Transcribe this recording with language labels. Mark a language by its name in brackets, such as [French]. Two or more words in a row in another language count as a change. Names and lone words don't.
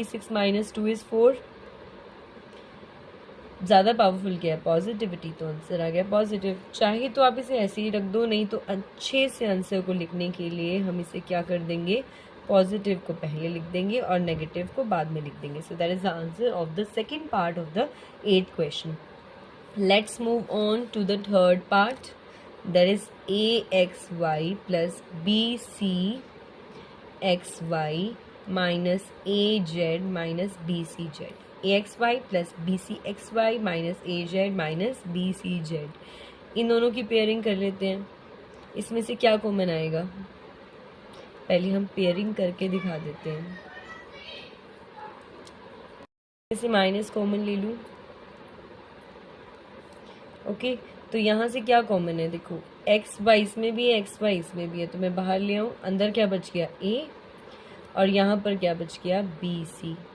[Hindi] 6 - 2 इज 4, ज़्यादा पावरफुल क्या है पॉजिटिविटी, तो आंसर आ गया पॉजिटिव। चाहे तो आप इसे ऐसे ही रख दो, नहीं तो अच्छे से आंसर को लिखने के लिए हम इसे क्या कर देंगे, पॉजिटिव को पहले लिख देंगे और नेगेटिव को बाद में लिख देंगे। [English] So that is the answer of the second part of the 8th question. Let's move on to the third part, that is axy + bcxy - az - bcz, axy + bcxy - az - bcz. [Hindi] इन दोनों की पेयरिंग कर लेते हैं। इसमें से क्या कॉमन आएगा, पहले हम पेयरिंग करके दिखा देते हैं। इसे [English] minus common [Hindi] ले लूँ, ओके। तो यहाँ से क्या कॉमन है, देखो xy इसमें भी है xy इसमें भी है, तो मैं बाहर ले आऊँ, अंदर क्या बच गया a और यहाँ पर क्या बच गया bc।